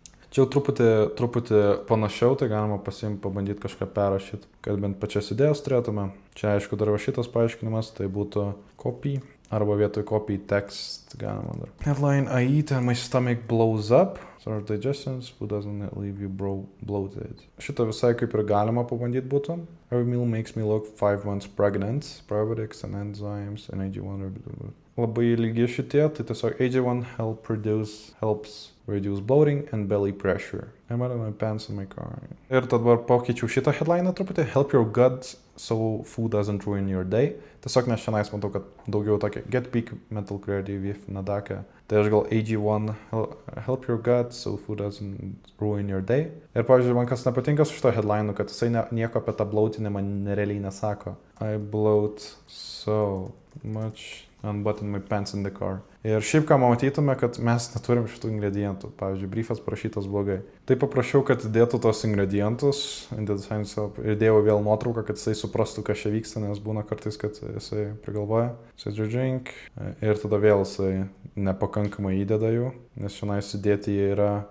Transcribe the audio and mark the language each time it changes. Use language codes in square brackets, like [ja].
[lt] Čia jau truputį panašiau, tai galima pabandyti kažką perrašyti, kad bent pačias idėjas turėtume. Čia aišku dar va šitas paaiškinimas, tai būtų copy, arba vietoj copy text galima dar. [en] Headline, I eat and my stomach blows up. Sort of digestions, food doesn't leave you bloated. [lt] Šitą visai kaip ir galima pabandyti būtų. [en] Every meal makes me look 5 months pregnant. Probiotics and enzymes and AG1. [lt] Labai ilgi šitie, tai tiesiog [en] AG1 helps reduce bloating and belly pressure. I'm out of my pants in my car. [lt] Ir dabar pakeičiau šitą headline'ą truputį. [en] Help your gut so food doesn't ruin your day. [lt] Tiesiog nes šiandien matau, kad daugiau tokia [en] get peak mental clarity with Nadaka. [lt] Tai aš gal [en] AG1 help your gut so food doesn't ruin your day. [lt] Ir pavyzdžiui, man kas nepatinka su šito headline'u, kad jisai nieko apie tą bloatinimą nerealiai nesako. [en] I bloat so much and button my pants in the car. [lt] Ir šiaip ką matytume, kad mes neturim šitų ingredientų. Pavyzdžiui, briefas parašytas blogai. Tai paprašiau, kad dėtų tos ingredientus ir dėjau vėl nuotrauką, kad jisai suprastų, kas čia vyksta, nes būna kartais, kad jisai prigalvoja. Drink. Ir tada vėl jisai nepakankamai įdeda jų, nes šiandien sudėti jie yra.